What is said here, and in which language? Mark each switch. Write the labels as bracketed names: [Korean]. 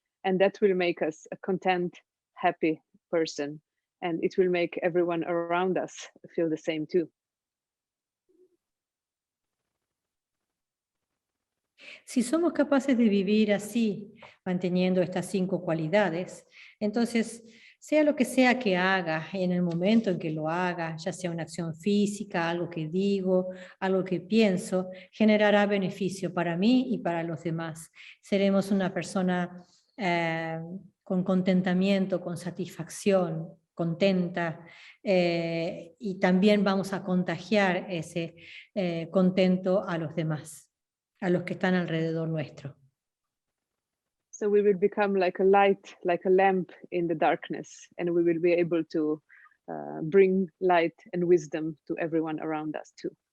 [English] And that will make us a content, happy person. And it will make everyone around us feel the same too. [Spanish] Si somos capaces de vivir así, manteniendo estas 5 cualidades, entonces, sea lo que sea que haga, en el momento en que lo haga, ya sea una acción física, algo que digo, algo que pienso, generará beneficio para mí y para los demás. Seremos una persona con contentamiento, con satisfacción, contenta, y también vamos a contagiar ese contento a los demás, a los que están alrededor nuestro. [English] So we will become like a light, like a lamp in the darkness, and we will be able to bring light and wisdom to everyone around us too.